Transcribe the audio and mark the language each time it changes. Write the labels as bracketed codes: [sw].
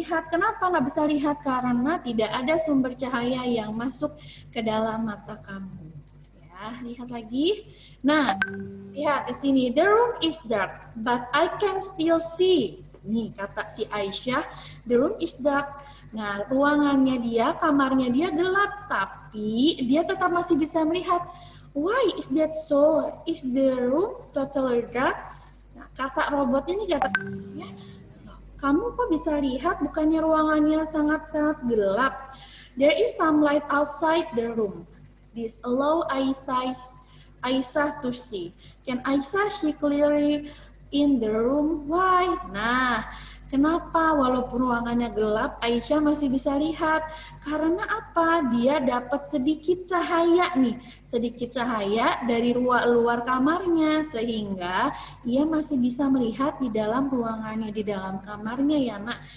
[id] Kenapa nggak bisa lihat? Karena tidak ada sumber cahaya yang masuk ke dalam mata kamu. Ya, lihat lagi. Nah, lihat di sini. [en] The room is dark, but I can still see. [id] Nih kata si [en] Aisyah, the room is dark. [id] Nah, ruangannya dia, kamarnya dia gelap, tapi dia tetap masih bisa melihat. [en] Why is that so? Is the room totally dark? [id] Nah, kata robot ini katanya, kamu kok bisa lihat bukannya ruangannya sangat-sangat gelap? [en] There is some light outside the room. This allow Aisyah to see. Can Aisyah see clearly in the room? Why? [id] Nah, kenapa walaupun ruangannya gelap, Aisyah masih bisa lihat? Karena apa? Dia dapat sedikit cahaya nih, sedikit cahaya dari luar kamarnya, sehingga ia masih bisa melihat di dalam ruangannya, di dalam kamarnya ya nak.